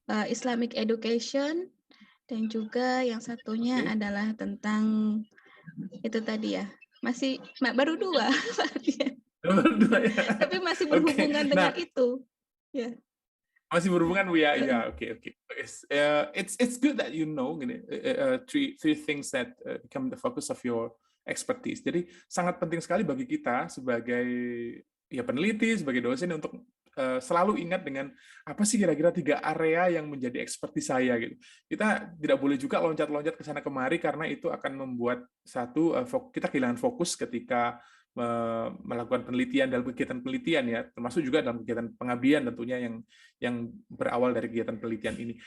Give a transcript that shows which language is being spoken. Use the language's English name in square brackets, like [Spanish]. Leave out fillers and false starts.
[Indonesian] Islamic education, dan juga yang satunya adalah tentang itu tadi ya. Masih baru 2. Baru 2 ya. Tapi masih berhubungan dengan itu. Ya. Masih berhubungan Bu ya. Ya, oke. [English] It's good that you know three things that become the focus of your expertise. [Indonesian] Jadi sangat penting sekali bagi kita sebagai ya peneliti, sebagai dosen untuk selalu ingat dengan apa sih kira-kira 3 area yang menjadi ekspertis saya gitu. Kita tidak boleh juga loncat-loncat ke sana kemari, karena itu akan membuat kita kehilangan fokus ketika melakukan penelitian dalam kegiatan penelitian ya, termasuk juga dalam kegiatan pengabdian tentunya yang berawal dari kegiatan penelitian ini.